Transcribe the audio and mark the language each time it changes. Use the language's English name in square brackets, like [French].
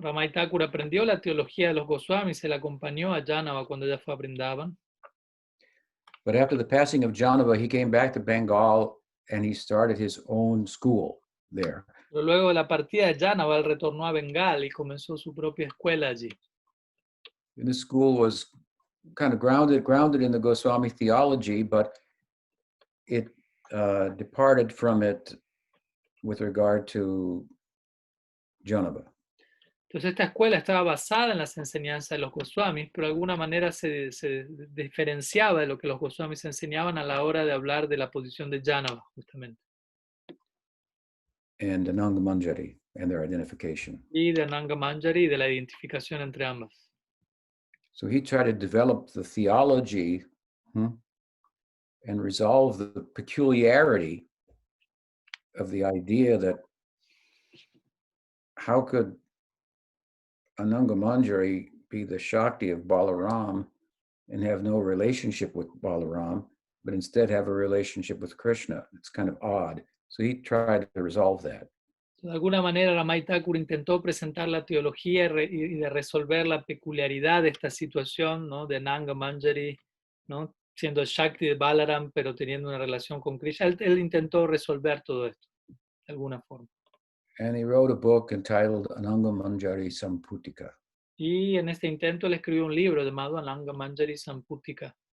[Spanish] Ramai Thakur aprendió la teología de los Goswamis, se la acompañó a Janava cuando ella fue a Vrindavan. [English] But after the passing of Janava, he came back to Bengal and he started his own school there. [Spanish] Pero luego de la partida de Janava, él retornó a Bengal y comenzó su propia escuela allí. [English] And this school was kind of grounded in the Goswami theology, but it departed from it with regard to Janava. [Spanish] Entonces esta escuela estaba basada en las enseñanzas de los Goswamis, pero de alguna manera se diferenciaba de lo que los Goswamis enseñaban a la hora de hablar de la posición de Janava, justamente. [English] And Ananga Manjari and their identification. [Spanish] Y de Ananga Manjari y de la identificación entre ambas. [English] So he tried to develop the theology and resolve the peculiarity of the idea that how could Ananga Manjari be the Shakti of Balaram and have no relationship with Balaram, but instead have a relationship with Krishna? It's kind of odd. So he tried to resolve that. [Spanish] De alguna manera, Ramai Thakur intentó presentar la teología y de resolver la peculiaridad de esta situación, ¿no? De Ananga Manjari, ¿no? Siendo el Shakti de Balaram, pero teniendo una relación con Krishna. Él intentó resolver todo esto, de alguna forma. [English] And he wrote a book entitled Ananga Manjari Samputika. [Spanish] Y en este intento él escribió un libro llamado Ananga Manjari Samputika.